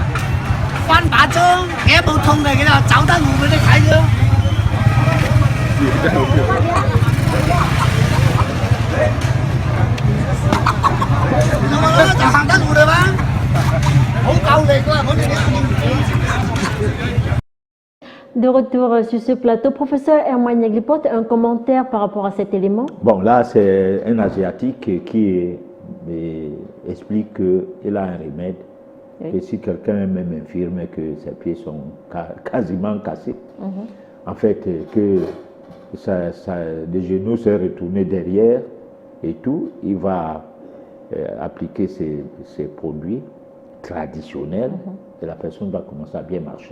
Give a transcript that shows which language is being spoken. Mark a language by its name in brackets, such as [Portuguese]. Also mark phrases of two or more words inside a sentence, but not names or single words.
[Cantonese] 翻把鐘，幾冇痛嚟嘅啦，走得路俾你睇咗。就行得路嚟嘛，好夠力㗎，我哋 [French] De retour sur ce plateau, professeur Herman Yaglipote, un commentaire par rapport à cet élément? Bon, là, c'est un Asiatique qui explique qu'il a un remède, oui. Que si quelqu'un est même infirme, que ses pieds sont quasiment cassés, en fait, que les genoux se retournent derrière et tout, il va appliquer ces produits traditionnels et la personne va commencer à bien marcher.